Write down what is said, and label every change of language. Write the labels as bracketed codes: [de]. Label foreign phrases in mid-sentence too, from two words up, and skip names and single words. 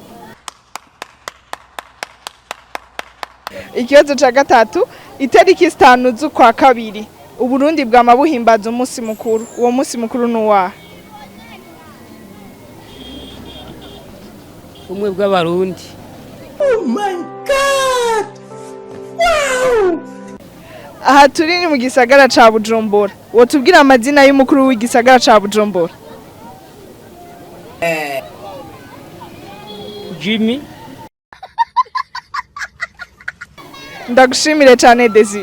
[rn] Ikibazo ca gatatu, itariki 5 z'ukwa kabiri Uburundi bwama buhimbaza umunsi mukuru. Uwo munsi mukuru nuwa Umwe bw'abarundi. [en] Oh my god! Wow! [rn] Aha turi ni mu gisagara ca Bujumbura. Wotubwira amazina y'umukuru w'igisagara ca Bujumbura? Jimmy. Ndagushimire cyane Desi.